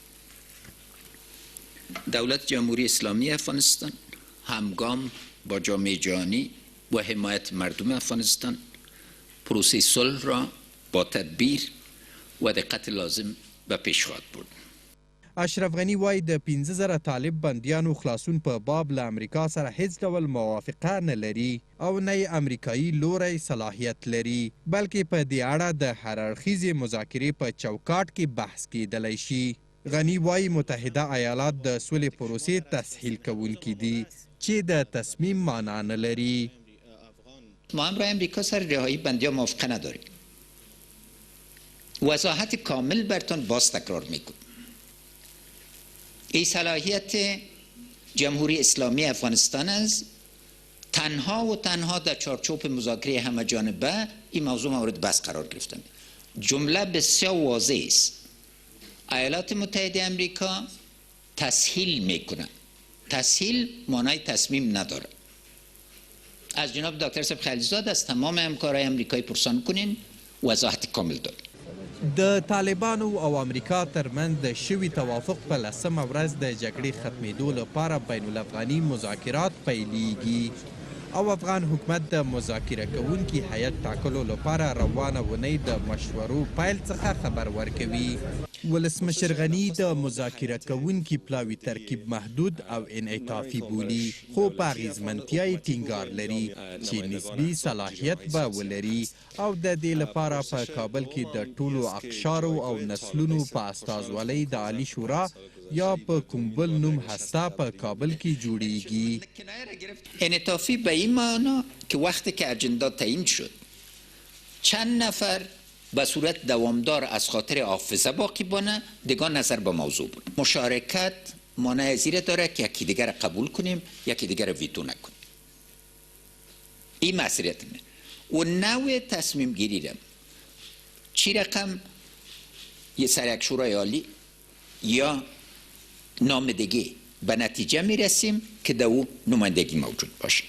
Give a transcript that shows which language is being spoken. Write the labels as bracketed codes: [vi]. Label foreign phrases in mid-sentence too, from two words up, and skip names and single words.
[fa] دولت جمهوری اسلامی افغانستان همگام با جامعه جهانی و حمایت مردم افغانستان پروسه صلح را با تدبیر و دقت لازم به پیش خواهد برد. [ps] اشرف غني وایي د 15,000 طالب بندیانو خلاصون په باب له امریکا سره هیڅ ډول موافقه نه لري او نه یې امریکایي لوری صلاحیت لري بلکې په دې اړه د هر اړخیزې مذاکرې په چوکاټ کې بحث کېدلی شي. غني وایي متحده ایالات د سولې پروسې تسهیل کوونکي دي چې د تصمیم معنا نه لري. [fa] ما هم با امریکا سر رهایی بندیان موافقه نداریم. وضاحت کامل براتون باز تکرار میکنم. این صلاحیت جمهوری اسلامی افغانستان است. تنها و تنها در چارچوب مذاکره همه جانبه این موضوع مورد بحث قرار گرفته. جمله بسیار واضح است. ایالات متحده امریکا تسهیل میکنه. تسهیل معنای تصمیم نداره. از جناب دکتر صاحب خلیلزاد از تمام همکارای امریکایی پرسان کنین وضاحت کامل داره. [ps] د طالبانو او امریکا ترمنځ د شوي توافق په 10مه ورځ د جګړې ختمېدو لپاره بین الافغاني مذاکرات پیلیږي او افغان حکومت د مذاکره کوونکي هیئت ټاکلو لپاره روانه اونۍ د مشورو پیل څخه خبر ورکوي. ولسمشر غني د مذاکره کوونکي پلاوي ترکیب محدود او انعطافي بولي، خو په اغیزمنتیا یې ټینګار لري چې نسبي صلاحیت به ولري او د دې لپاره په کابل کې د ټولو اقشارو او نسلونو په استازولۍ د عالی شورا یا په کوم بل نوم هسته په کابل کې جوړیږي. [fa] انعطافی به این معنا که وقتی که اجندا تعیین شد چند نفر به صورت دوامدار از خاطر حافظه باقی بانه دیگه نظر به موضوع بود. مشارکت مانع زیر داره که یکی دیگر را قبول کنیم یکی دیگر را ویتو نکنیم. این مسئولیتمه و نوع تصمیم گیری را چی رقم یه سر یک شورای عالی یا نامدگی به نتیجه میرسیم که در او نمایندگی موجود باشه.